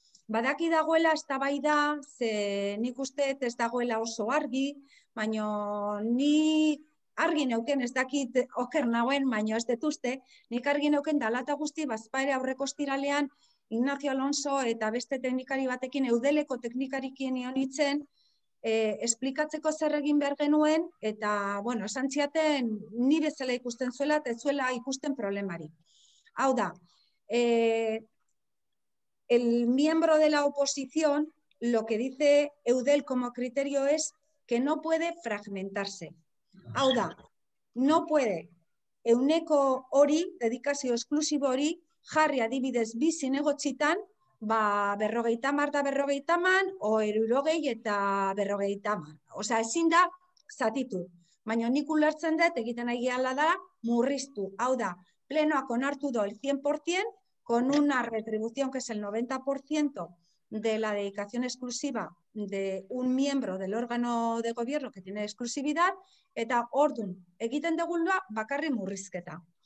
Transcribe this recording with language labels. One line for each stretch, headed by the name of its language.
Basque: Badaki dagoela eztabaida, ze nik uste ez dagoela oso argi, baina ni argi neuken, ez dakit oker nagoen, baina ez dut uste, nik argi neuken dalata guzti, bazpaere aurreko ostiralean, Ignacio Alonso eta beste teknikari batekin, eudeleko teknikarikin ionitzen, esplikatzeko zer egin behar genuen, eta, bueno, esan ziaten, ni bezala ikusten zuela, eta ez zuela ikusten problemari. Hau da,
Spanish: el miembro de la oposición, lo que dice Eudel como criterio es que no puede fragmentarse.
Basque: Hau da,
Spanish: no puede
Basque: euneko hori, dedikazio esklusibo hori, jarri adibidez bi zinegotzitan, 50 da 50, o 60 eta 50. Osea, ezin da zatitu. Baina nik ulertzen dut, egiten nahi gehala da, murriztu. Hau da, plenoak onartu
Spanish: do el 100%, con una retribución que es el 90% de la dedicación exclusiva de un miembro del órgano de gobierno que tiene exclusividad,
Basque: eta ordun egiten degula bakarri murrizketa.